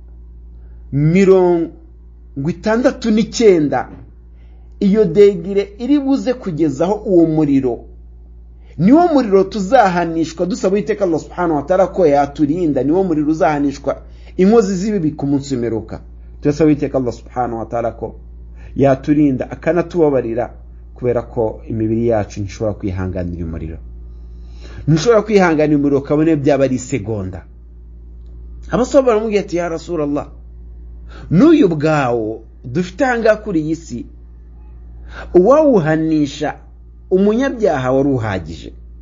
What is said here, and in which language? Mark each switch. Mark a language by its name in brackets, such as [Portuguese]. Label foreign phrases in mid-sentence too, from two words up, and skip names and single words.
[Kinyarwanda] 69 iyo degire iri buze kugezaho uwo muriro niwo muriro tuzahanishwa dusaba iteka [Arabic] الله سبحانه وتعالى [Kinyarwanda] ko yaturinda niwo muriro uzahanishwa inkozi z'ibibi ku munsi w'imperuka turasaba iteka [Arabic] الله سبحانه وتعالى [Kinyarwanda] ko yaturinda akanatubabarira kubera ko imibiri yacu ntishobora kwihanganira umuriro ntushobora kwihanganira umuriro kabone byaba ari segonda. abasaba baramubwiye ati [Arabic] يا رسول الله [Kinyarwanda] n'uyu bwawo dufite hanga kuri iyi si uwawuhanisha umunyabyaha wari uhagije.